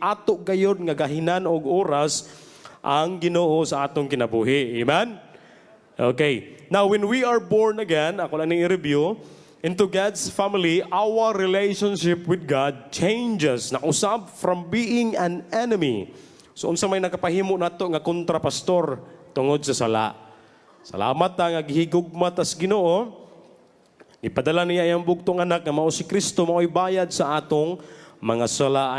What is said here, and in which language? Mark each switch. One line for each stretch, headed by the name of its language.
Cebuano: Ato gayod nga gahinan og oras ang Ginoo sa atong kinabuhi. Amen? Okay.
English: Now, when we are born again,
Cebuano: ako lang i-review,
English: into God's family, our relationship with God changes.
Cebuano: Nakusab
English: from being an enemy.
Cebuano: So, unsa may nakapahimo nato nga kontrapastor tungod sa sala. Salamat nga gihigugma tas Ginoo. Ipadala niya ang bugtong anak na mao si Kristo, mao'y bayad sa atong mga sala.